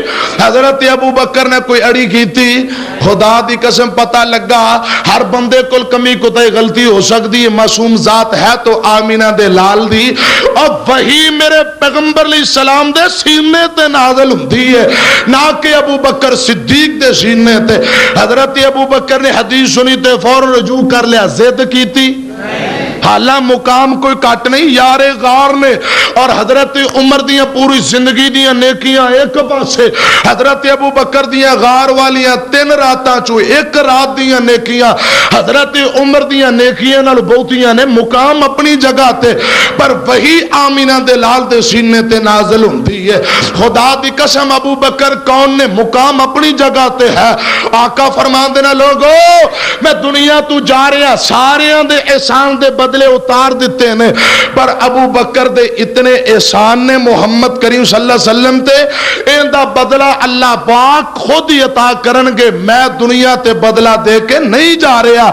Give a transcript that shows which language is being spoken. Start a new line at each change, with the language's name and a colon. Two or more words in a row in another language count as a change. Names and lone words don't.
Punjabi: حضرت ابو بکر نے کوئی اڑی کی تھی، خدا دی قسم پتہ لگا ہر بندے کل کمی کوتاہی غلطی ہو سکتی ہے، معصوم ذات ہے تو آمینہ دے لال دی، اور وہی میرے پیغمبر علیہ السلام دے سینے تے نازل ہوندی ہے، نہ کہ ابو بکر صدیق دے سینے تے۔ حضرت ابو بکر نے حدیث سنی تے فوراً رجوع کر لیا، زد کی تھی، حالہ مقام کوئی کٹ نہیں، یار غار نے، اور حضرت عمر دیاں پوری زندگی دیاں نیکیاں ایک پاسے، حضرت ابو بکر دیاں غار والیاں 3 راتاں چو 1 رات دیاں نیکیاں، حضرت عمر دیاں نیکیاں نال بہتیاں نے، مقام اپنی جگہ تے، پر وہی آمینہ دے لال دے سینے تے نازل ہوندی ہے۔ خدا دی قسم ابو بکر کون نے، مقام اپنی جگہ تے ہے۔ آقا فرمان دینا لوگو میں دنیا تو جا رہا، ساریاں دے احسان دے بدلے اتار دیتے ہیں، پر ابو بکر دے اتنے احسان نے محمد کریم
Arabic: صلی اللہ علیہ وسلم
Punjabi: تے، ان دا بدلہ اللہ پاک خود ہی عطا کرنگے، میں دنیا تے بدلہ دے کے نہیں جا رہا۔